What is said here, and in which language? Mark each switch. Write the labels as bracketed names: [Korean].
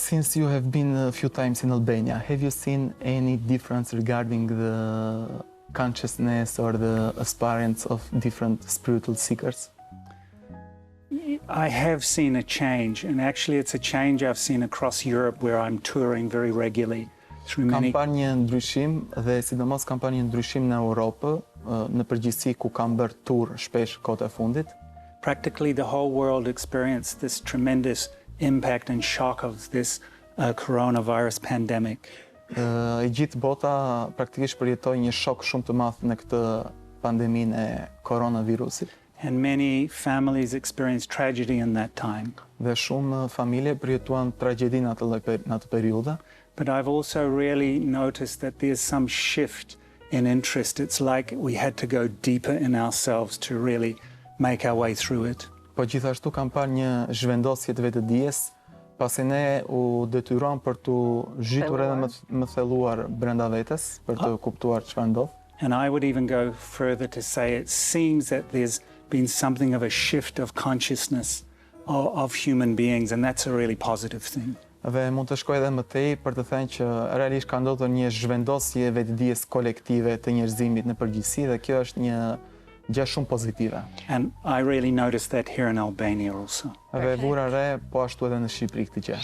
[English] Since you have been a few times in Albania, have you seen any difference regarding the consciousness or the aspirants of different spiritual seekers? I have seen a change, and actually it's a change I've seen across Europe where I'm touring very regularly through many... [Albanian] Kam parë një ndryshim dhe sidomos kam parë një ndryshim në Europë, në përgjithësi ku kam bërë tur shpesh kohët e fundit. [English] Practically the whole world experienced this tremendous impact and shock of this coronavirus pandemic. [Albanian] E gjithë bota praktikisht përjetoi një shok shumë të madh në këtë pandeminë e koronavirusit. [English] And many families experienced tragedy in that time. [Albanian] Dhe shumë familje përjetuan tragjedi në atë periudhë. [English] But I've also really noticed that there's some shift in interest. It's like we had to go deeper in ourselves to really make our way through it. [Albanian] Po gjithashtu kam parë një zhvendosje të vetëdijes, pasi ne u detyruam për të zhytur edhe më thelluar brenda vetes, për të kuptuar çfarë ndodh. [English] And I would even go further to say it seems that there's been something of a shift of consciousness of human beings, and that's a really positive thing. [Albanian] Dhe mund të shkoj edhe më tej për të thënë që realisht ka ndodhur një zhvendosje vetëdijes kolektive të njerëzimit në përgjithësi dhe kjo është një gjë shumë pozitive. [English] And I really noticed that here in Albania also. [Albanian] Dhe vura re po ashtu edhe në Shqipëri këtë gjë.